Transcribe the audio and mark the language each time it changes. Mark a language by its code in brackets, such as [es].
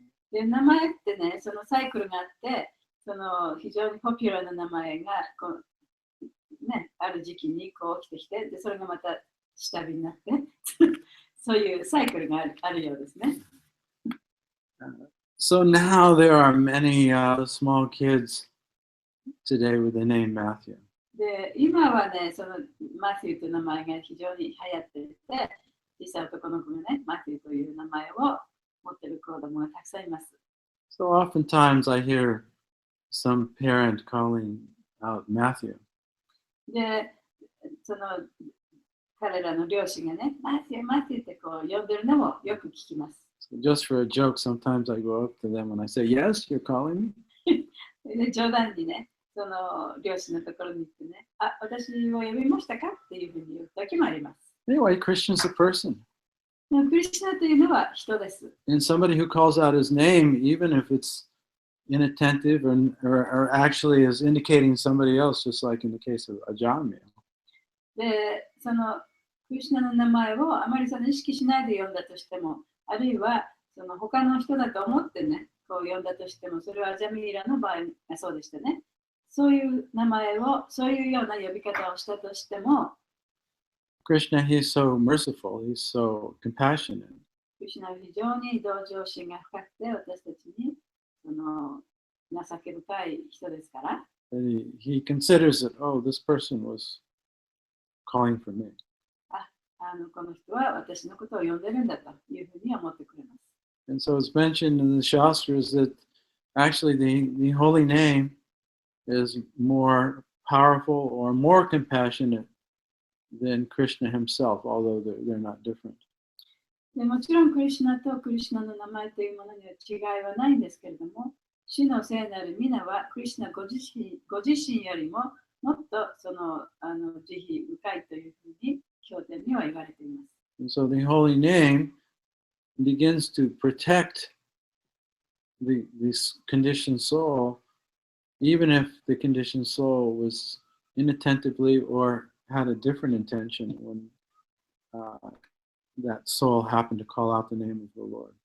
[ja] で、名前ってね、そのサイクルがあって、その非常にポピュラーな名前がこう、ね、ある時期にこう起きてきて、でそれがまた下火になって、そういうサイクルがあるようですね。 [en] So now there are many small kids today with the name Matthew. [ja] で、今はね、そのマシューという名前が非常に流行っていて、小さい男の子がね、マシューという名前を持っている子供がたくさんいます。 [en] So oftentimes I hear some parent calling out Matthew. [ja] で、その彼らの両親がね、マシュー、マシューってこう呼んでるのもよく聞きます。 [en] So just for a joke, sometimes I go up to them and I say, yes, you're calling me? [ja] で冗談にね、その両親のところに行ってね、私を呼びましたかっていうふうに言う時もあります。 [en] Anyway, Christian's a person. [ja] クリスチャンというのは人です。 [en] And somebody who calls out his name, even if it's inattentive or actually is indicating somebody else, just like in the case of Ajamil. [ja] で、そのクリスチャンの名前をあまりその意識しないで呼んだとしても、あるいはその他の人だと思ってね、こう呼んだとしても、それはアジャミーラの場合がそうでしたね。そういう名前を、そういうような呼び方をしたとしても、 [en] Krishna, he's so merciful, he's so compassionate. [ja] クリシュナは非常に同情心が深くて、私たちにその情け深い人ですから。 [en] And he considers that, oh, this person was calling for me. [ja] この人は私のことを呼んでるんだというふうに思ってくれます。 [en] And so it's mentioned in the Shastras that actually the holy name is more powerful or more compassionate than Krishna himself, although they're not different. [ja] でもちろんクリシュナとクリシュナの名前というものには違いはないんですけれども、主の聖なる皆はクリシュナご自身よりももっとその慈悲深いというふうに経典には言われています。 [en] And so the holy name begins to protect this conditioned soul, even if the conditioned soul was inattentively or had a different intention when that soul happened to call out the name of the Lord.